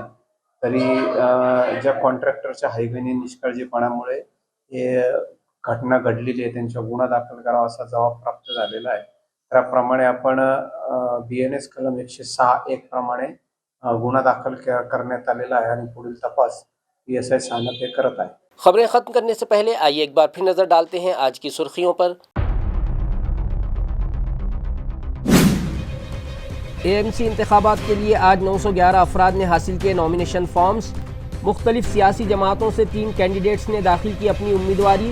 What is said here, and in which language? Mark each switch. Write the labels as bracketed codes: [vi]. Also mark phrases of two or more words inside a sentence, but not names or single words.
[mr] तरी ज्या कॉन्ट्रॅक्टरच्या हायगणी निष्काळजीपणामुळे हे घटना घडलेली आहे, त्यांच्यावर गुन्हा दाखल करावा असा जबाब प्राप्त झालेला आहे। त्याप्रमाणे आपण BNS कलम 106(1) प्रमाणे गुन्हा दाखल करण्यात आलेला आहे आणि पुढील तपास PSI सानप हे करत आहे। [ur] خبریں ختم کرنے سے پہلے آئیے ایک بار پھر نظر ڈالتے ہیں آج کی سرخیوں پر۔ AMC انتخابات کے لیے آج 911 افراد نے حاصل کیے [en] nomination forms. [ur] مختلف سیاسی جماعتوں سے 3 کینڈیڈیٹس نے داخل کی اپنی امیدواری.